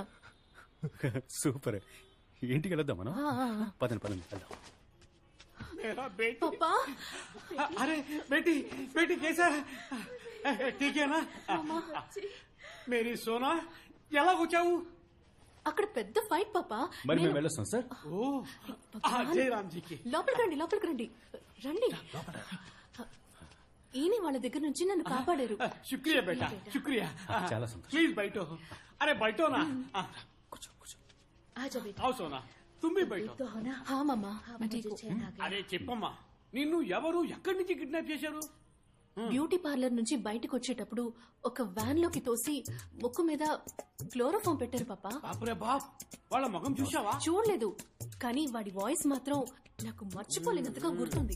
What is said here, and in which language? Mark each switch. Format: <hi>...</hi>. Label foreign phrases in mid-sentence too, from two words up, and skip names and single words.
<te>సూపర్. ఇంటికి వెళ్దాం మనం. పదండి పదండి వెళ్దాం.</te> <hi>पापा, अरे बेटी बेटी कैसा ठीक है ना? मेरी सोना</hi> <te>ఎలా వచ్చావు? అక్కడ పెద్ద ఫైట్ పాపా. మరి మేము వెళ్ళొస్తాం సార్. ఓ జయరామ్జీకి. లోపలికి రండి, లోపలికి రండి, రండి. ఈయన వాళ్ళ దగ్గర నుంచి నన్ను కాపాడారు.</te> <hi>शुक्रिया बेटा, शुक्रिया.</hi> <te>చాలా సంతోషం.</te> <hi>प्लीज़ बैठो. अरे बैठो ना.</hi> <te>కూర్చో కూర్చో.</te> <hi>आओ सोना, तुम भी बैठो. हाँ मामा, मैं ठीक हूँ.</hi> <te>అరే చెప్పమ్మా, నిన్ను ఎవరు ఎక్కడి నుంచి కిడ్నాప్ చేశారు?</te> <en>beauty parlour</en> <te>నుంచి బయటకు వచ్చేటప్పుడు ఒక వ్యాన్ లోకి తోసి ముక్కు మీద క్లోరోఫామ్ పెట్టారు పాపా.</te> <hi>बापरे बाप,</hi> <te>వాళ్ళ ముఖం చూసావా? చూడలేదు, కానీ వాడి వాయిస్ మాత్రం నాకు మర్చిపోలేనంతగా గుర్తుంది.</te>